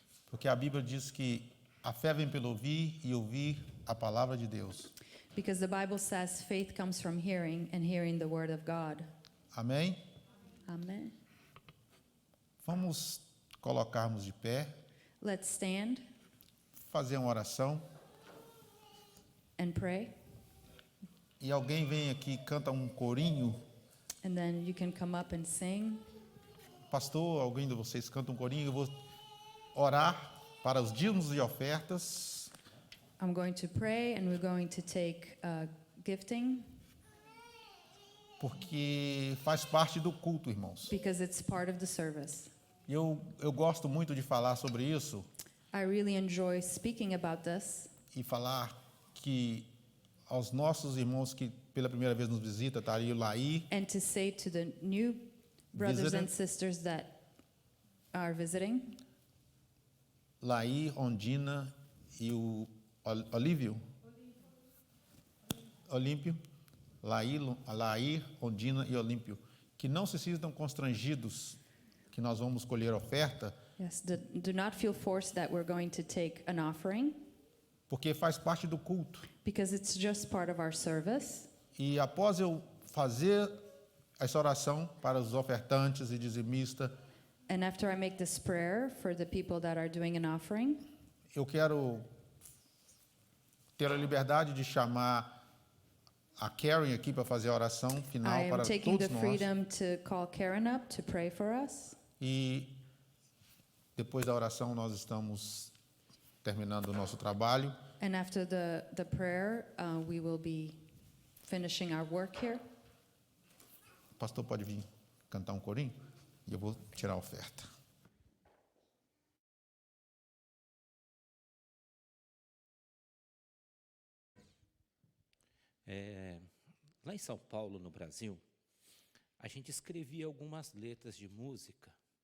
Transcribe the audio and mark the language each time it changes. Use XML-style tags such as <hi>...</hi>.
<pt>porque a Bíblia diz que a fé vem pelo ouvir e ouvir a palavra de Deus.</pt> <en>because the Bible says faith comes from hearing and hearing the word of God.</en> <pt>Amém?</pt> <en>Amen.</en> <pt>Vamos colocarmos de pé,</pt> <en>Let's stand</en> <pt>fazer uma oração.</pt> <en>and pray,</en> <pt>E alguém vem aqui e canta um corinho.</pt> <en>and then you can come up and sing.</en> <pt>Pastor, alguém de vocês canta um corinho. Eu vou orar para os dízimos e ofertas.</pt> <en>I'm going to pray and we're going to take gifting</en> <pt>Porque faz parte do culto, irmãos.</pt> <en>because it's part of the service.</en> <pt>Eu gosto muito de falar sobre isso</pt> <en>I really enjoy speaking about this</en> <pt>e falar que aos nossos irmãos que pela primeira vez nos visitam, tá aí o Laí,</pt> <en>and to say to the new brothers Visitor. and sisters that are visiting,</en> <pt>Laí, Ondina e o Olívio. Olímpio. Laí, Ondina e Olímpio. Que não se sintam constrangidos que nós vamos colher oferta,</pt> <en>yes, do not feel forced that we're going to take an offering</en> <pt>porque faz parte do culto.</pt> <en>because it's just part of our service.</en> <pt>E após eu fazer essa oração para os ofertantes e dizimistas,</pt> <en>And after I make this prayer for the people that are doing an offering,</en> <pt>eu quero ter a liberdade de chamar a Karen aqui para fazer a oração final</pt> <en>I am</en> <pt>para</pt> <en>taking the</en> <pt>todos nós.</pt> <en>freedom to call Karen up to pray for us.</en> <pt>E depois da oração nós estamos terminando o nosso trabalho.</pt> <en>And after the prayer, we will be finishing our work here.</en> <pt>O pastor pode vir cantar um corinho? E eu vou tirar a oferta. Lá em São Paulo, no Brasil, a gente escrevia algumas letras de música.</pt>